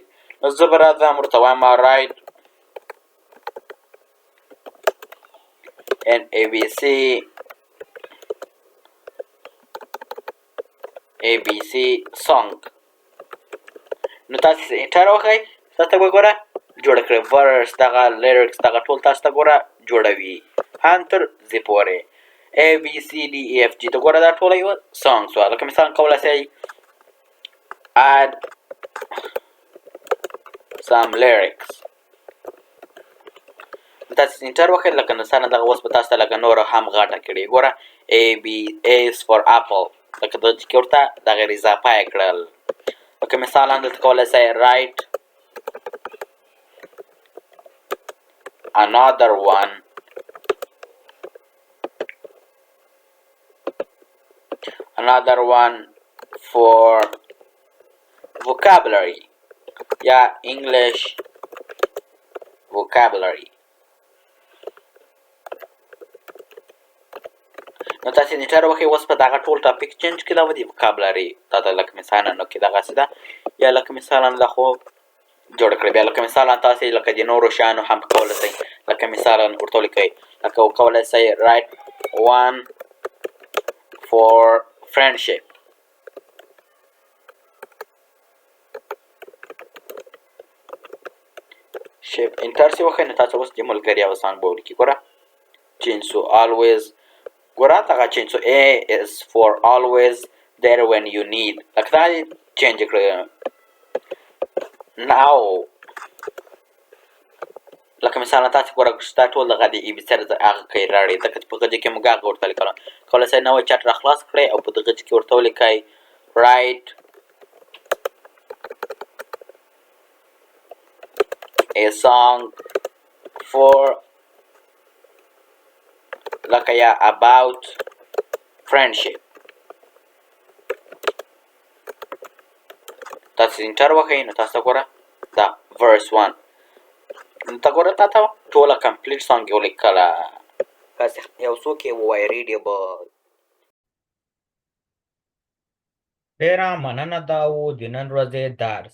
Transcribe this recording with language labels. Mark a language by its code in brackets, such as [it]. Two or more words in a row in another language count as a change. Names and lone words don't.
[ps] نو زه به راځم ورته وایم رایټ [en] an ABC song. [ps] نو تاسو انټر وکړئ، تاسو به ګوره جوړه کړئ ورس دغه لیریکس دغه ټول تاسو ته ګوره جوړوي هم تر زی پورې ABCDEFG ته ګوره دا ټوله یوه سانګ شوه. لکه مثال کولی شئ [en] add some lyrics. [ps] تاسو انټر وکړئ. لکه مثلا دغه اوس به تاسو ته لکه نوره هم غټه کړي. [en] ګوره A is for apple. [ps] لکه دغه چې ورته دغه اضافه یې کړل. لکه مثالا دلته کولی شئ [en] write another one for vocabulary [ps] یا [en] English vocabulary. [ps] نو تاسو انټر وکړئ. اوس په دغه ټول ټاپک چینج کړي دا د vocabulary دا ته لکه مثالا نو کې دغسې ده یا لکه مثالا دا خو جوړه کړئ. بیا لکه مثالا تاسې لکه د نورو شیانو هم کولی شئ. لکه مثالا ورته ولیکئ لکه وکولی شئ [en] write one for friendship. [ps] انټر چې وکړئ نو تاسو اوس د ملګري یوه سانګ به ولیکي. ګوره چینسو always ګوره دغه چینسو A is for always there when you need. لکه دا دې چینج کړئ. now لکه مثالا تاسو ګوره ستا ټول دغه د ای بي سي هغه کوي راړئ ځکه چې په هغه ځای کې موږ هغه ورته لیکلو. کولی شئ نوی چټ را خلاص کړئ او په دغه ځای کې ورته ولیکئ [en] write a song for [ps] لکه یا [en] about friendship. [ps] تاسو انټر وکړئ نو تاسو ګوره دا verse 1 نو ته ګوره تا ته ټوله کمپلیټ سانګ یې ولیکله. داسې یو څوک یې ووایي ریډیبل. ډېره مننه دا و د نن ورځې درس.